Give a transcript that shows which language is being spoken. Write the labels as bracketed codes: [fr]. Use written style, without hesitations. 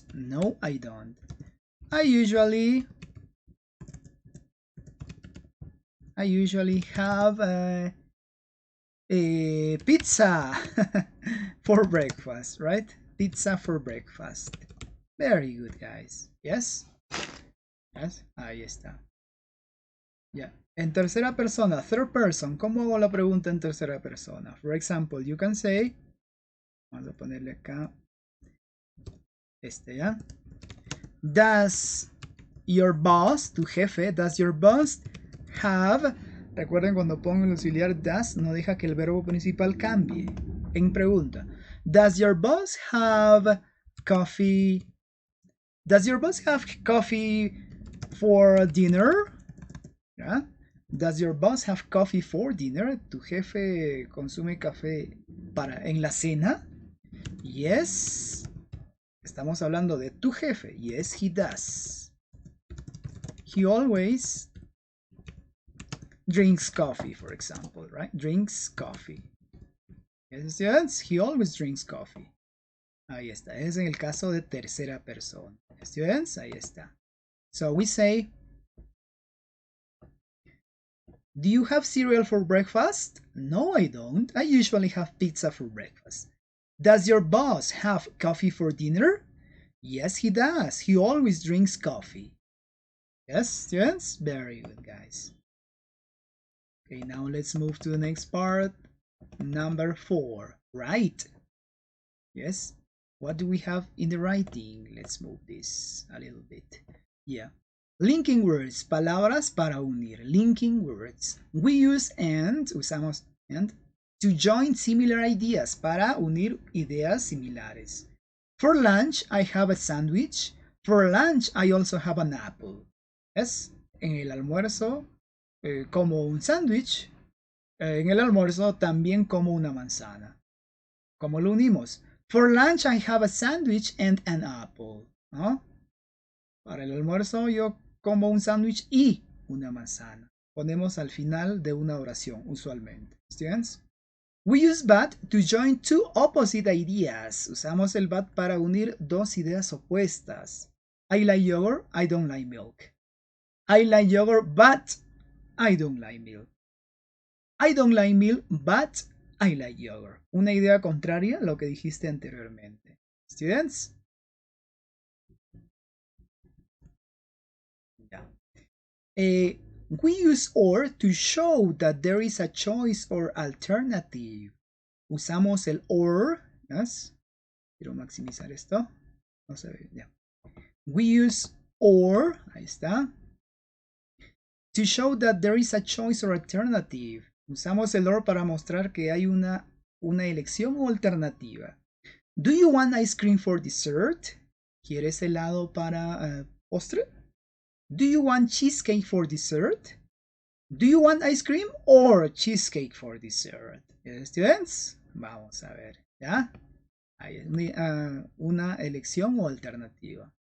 [en] No, I don't. I usually have a pizza for breakfast, right? Pizza for breakfast. Very good, guys. Yes? [es] ¿Ves? Ahí está. Ya. En tercera persona, [en] third person, [es] ¿cómo hago la pregunta en tercera persona? [en] For example, you can say, [es] vamos a ponerle acá, ya. [en] Does your boss, [es] tu jefe, [en] does your boss have, [es] recuerden cuando pongo el auxiliar does, no deja que el verbo principal cambie. En pregunta, [en] does your boss have coffee? Does your boss have coffee for dinner? ¿Ya? Does your boss have coffee for dinner? [es] ¿Tu jefe consume café en la cena? Yes. Estamos hablando de tu jefe. [en] Yes, he does. He always drinks coffee, for example, right? Drinks coffee. Yes, students, he always drinks coffee. [es] Ahí está. Es en el caso de tercera persona. Students, ahí está. [en] So we say, do you have cereal for breakfast? No, I don't. I usually have pizza for breakfast. Does your boss have coffee for dinner? Yes, he does. He always drinks coffee. Yes, students? Very good, guys. Okay, now let's move to the next part. Number 4. Write. Yes. What do we have in the writing? Let's move this a little bit. Yeah. Linking words. [es] Palabras para unir. [en] Linking words. We use and, [es] usamos [en] and, to join similar ideas. [es] Para unir ideas similares. [en] For lunch, I have a sandwich. For lunch, I also have an apple. Yes. [es] En el almuerzo, como un sándwich. En el almuerzo también como una manzana. ¿Cómo lo unimos? [en] For lunch I have a sandwich and an apple. [es] ¿No? Para el almuerzo yo como un sándwich y una manzana. Ponemos al final de una oración, usualmente. [en] Students? We use but to join two opposite ideas. [es] Usamos el but para unir dos ideas opuestas. [en] I like yogurt, I don't like milk. I like yogurt, but I don't like milk. I don't like milk, but I like yogurt. [es] Una idea contraria a lo que dijiste anteriormente. [en] Students? Yeah. We use or to show that there is a choice or alternative. [es] Usamos el or. Yes. Quiero maximizar esto. No se ve. Yeah. [en] We use or. [es] Ahí está. [en] To show that there is a choice or alternative. [es] Usamos el or para mostrar que hay una elección o alternativa. [en] Do you want ice cream for dessert? [es] ¿Quieres helado para postre? [en] Do you want cheesecake for dessert? Do you want ice cream or cheesecake for dessert? [es] Students, vamos a ver, ¿ya? Hay una elección o alternativa.